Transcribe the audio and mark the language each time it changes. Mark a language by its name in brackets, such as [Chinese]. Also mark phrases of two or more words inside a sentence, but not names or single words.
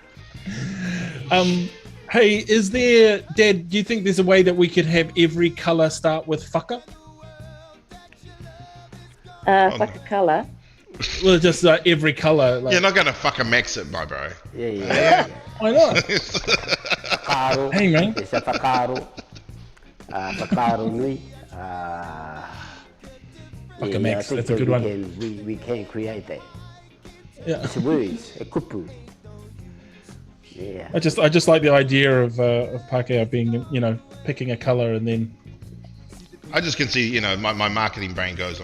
[English] Hey, is there, Dad, do you think there's a way that we could have every color start with fucker? Like a color. Well, just every color. Like, You're not going to fucking max it, my bro. Yeah. why not? Whakaaro. Hey, man. There's a whakaaro. [Māori] Whakaaro nui. [English] Fuck a max, I think that's a good that one. we can create that. Yeah. It's words, a kupu. Yeah. I just like the idea of Pākehā being, picking a color and then. I just can see, my marketing brain goes on.